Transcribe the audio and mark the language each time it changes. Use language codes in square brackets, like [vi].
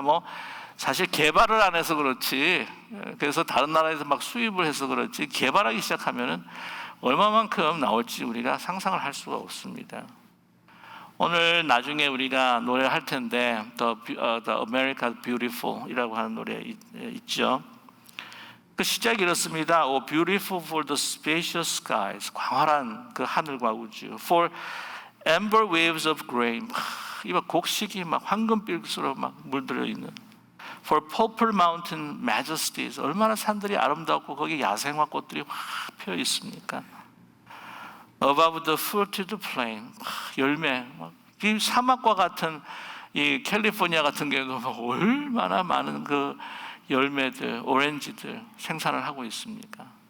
[ko] 뭐 사실 개발을 안 해서 그렇지, 그래서 다른 나라에서 막 수입을 해서 그렇지, 개발하기 시작하면은 얼마만큼 나올지 우리가 상상을 할 수가 없습니다. 오늘 나중에 우리가 노래를 할 텐데 The America Beautiful이라고 하는 노래 있죠. 그 시작이 이렇습니다. [en] Oh, beautiful for the spacious skies, [ko] 광활한 그 하늘과 우주. [en] For amber waves of grain, [ko] 이거 곡식이 막 황금빛으로 막 물들어 있는. [en] For purple mountain majesties, [ko] 얼마나 산들이 아름답고 거기 야생화 꽃들이 확 피어 있습니까? [en] Above the fruited plain, [ko] 열매, 이 사막과 같은 이 캘리포니아 같은 경우도 얼마나 많은 그 열매들, 오렌지들 생산을 하고 있습니까?